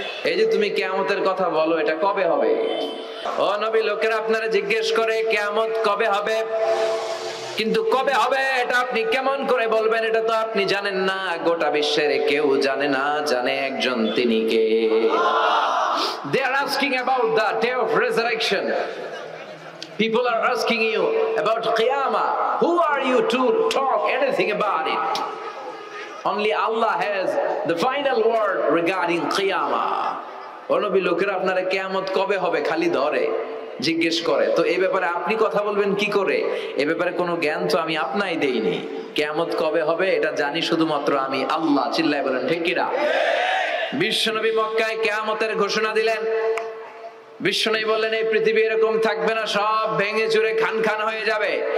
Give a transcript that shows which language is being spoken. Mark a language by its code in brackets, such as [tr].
[bn] এই যে তুমি কিয়ামতের কথা বলো, এটা কবে হবে? ও নবী, লোকেরা আপনারা জিজ্ঞেস করে কিয়ামত কবে হবে, কিন্তু কবে হবে এটা আপনি কেমন করে বলবেন? এটা তো আপনি জানেন না, গোটা বিশ্বের কেউ জানে না, জানে একজন, তিনি কে? [en] They are asking about the day of resurrection. People are asking you about Qiyamah. Who are you to talk anything about it? Only Allah has the final word regarding Qiyamah. [bn] ও নবী, লোকেরা আপনারা কিয়ামত কবে হবে খালি ধরে জিজ্ঞেস করে, তো এই ব্যাপারে আপনি কথা বলবেন কি করে? এই ব্যাপারে কোনো জ্ঞান তো আমি আপনাই দেইনি। কিয়ামত কবে হবে এটা জানি শুধুমাত্র আমি আল্লাহ। চিল্লায় বলেন ঠিক কিনা? বিশ্বনবী মক্কায় কিয়ামতের ঘোষণা দিলেন। বিশ্বনবী বললেন এই পৃথিবী এরকম থাকবে না, সব ভেঙে চুরে খান খান হয়ে যাবে।